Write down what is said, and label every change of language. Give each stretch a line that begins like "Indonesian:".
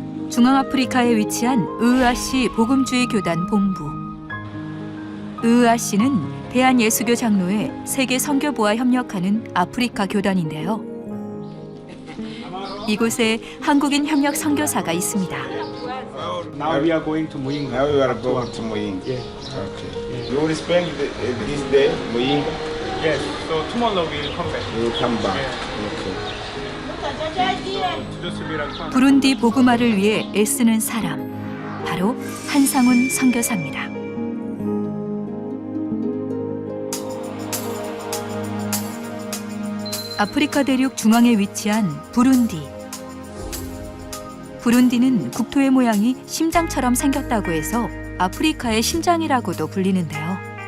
Korean: 중앙아프리카에 위치한 으으아시 복음주의 교단 본부. 으으아시는 대한예수교 장로회 세계 선교부와 협력하는 아프리카 교단인데요. 이곳에 한국인 협력 선교사가 있습니다.
English: Now we are going to Muyinga. Now you are going to Muyinga. Yeah. Okay. You will spend this day Muyinga. Yes. So tomorrow we will come back. You will come back. Yeah. Okay. 주조스비랑
Korean: 부룬디 복음화를 위해 애쓰는 사람, 바로 한상훈 선교사입니다. 아프리카 대륙 중앙에 위치한 부룬디. 부룬디는 국토의 모양이 심장처럼 생겼다고 해서 아프리카의 심장이라고도 불리는데요.